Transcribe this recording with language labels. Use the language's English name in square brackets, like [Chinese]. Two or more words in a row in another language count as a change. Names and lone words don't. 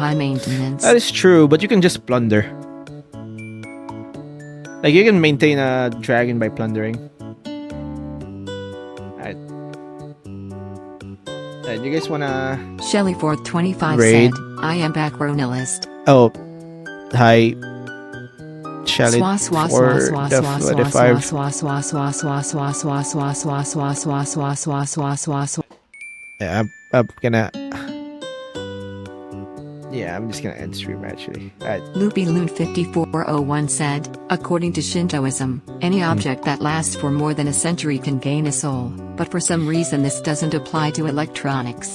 [English] are high maintenance. That is true, but you can just plunder. Like, you can maintain a dragon by plundering. Alright. Alright, you guys wanna... Shelly Forth 25 Raid. said, I am back ronillust. Oh, hi, Shelly. Swa swa for swa swa the swa swa 45. swa swa swa swa swa swa swa swa swa swa swa swa swa swa swa. Yeah, I'm gonna... Yeah, I'm just gonna end stream actually. Alright. Loopy Loon 5401 said, according to Shintoism, any object that lasts for more than a century can gain a soul, but for some reason this doesn't apply to electronics.